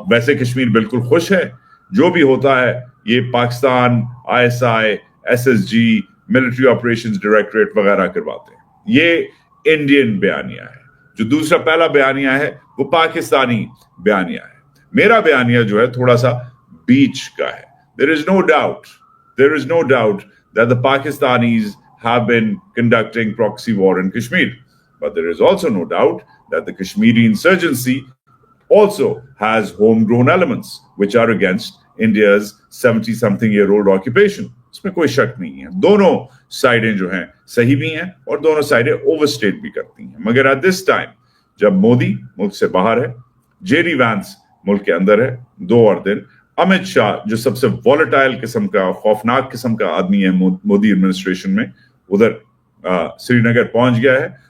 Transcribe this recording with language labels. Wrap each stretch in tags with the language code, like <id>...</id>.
<ur>ویسے کشمیر بالکل خوش ہے, جو بھی ہوتا ہے یہ Pakistan ISI, SSG, military operations directorate وغیرہ کرواتے ہیں. یہ انڈین بیانیہ ہے. جو دوسرا پہلا بیانیہ ہے وہ پاکستانی بیانیہ ہے. میرا بیانیہ جو ہے تھوڑا سا بیچ کا ہے.</ur> <en>There is no doubt that the Pakistanis have been conducting proxy war in Kashmir. But there is also no doubt that the Kashmiri insurgency also has homegrown elements which are against India's 70-something-year-old occupation.</en> <ur>اس میں کوئی شک نہیں ہے. دونوں سائڈیں جو ہیں صحیح بھی ہیں اور دونوں سائڈیں اوورسٹیٹ بھی کرتی ہیں. مگر</ur> <en>at this time</en> <ur>جب مودی ملک سے باہر ہے, جے ڈی وینس ملک کے اندر ہے 2 اور دن, امت شاہ جو سب سے ولیٹائل قسم کا, خوفناک قسم کا آدمی ہے مودی ایڈمنسٹریشن میں, ادھر سری نگر پہنچ گیا ہے.</ur>